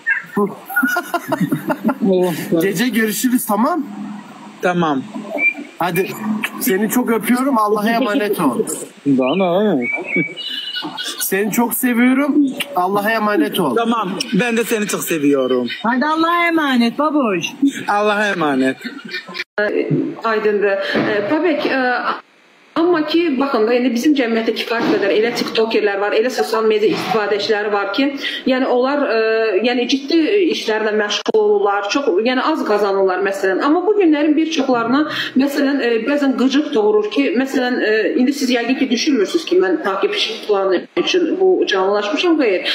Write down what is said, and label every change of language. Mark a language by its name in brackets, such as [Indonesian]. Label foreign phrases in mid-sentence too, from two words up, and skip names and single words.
[Turkish] Gece görüşürüz, tamam? Tamam. Hadi seni çok öpüyorum. Allah'a emanet ol. Bana. Seni çok seviyorum. Allah'a emanet ol. Tamam. Ben de seni çok seviyorum. Hadi Allah'a emanet babuş. Allah'a emanet. [Azerbaijani] Aydındır. Babək, amma ki, baxın da, yəni bizim cəmiyyətdə kifayət qədər elə tiktokerlər var, elə sosial media istifadəçiləri var ki, yəni onlar yəni ciddi işlərlə məşğul olurlar, çox, yəni az qazanırlar məsələn. Amma bu günlərin bir çoxlarına məsələn bəzən qıcıq doğurur ki, məsələn indi siz yəqin ki düşünmürsünüz ki, mən takipçi planı üçün bu canlılaşmışam, xeyr.